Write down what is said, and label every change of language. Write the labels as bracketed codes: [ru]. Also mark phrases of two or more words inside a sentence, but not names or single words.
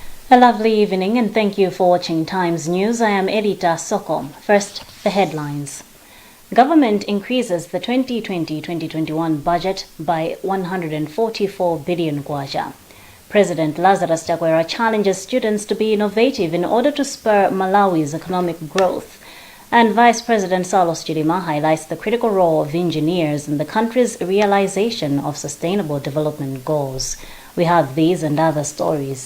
[en] A lovely evening and thank you for watching Times News. I am Edita Soko. First, the headlines. Government increases the 2020-2021 budget by 144 billion kwacha. President Lazarus Chakwera challenges students to be innovative in order to spur Malawi's economic growth. And Vice President Saulos Chilima highlights the critical role of engineers in the country's realization of sustainable development goals. We have these and other stories.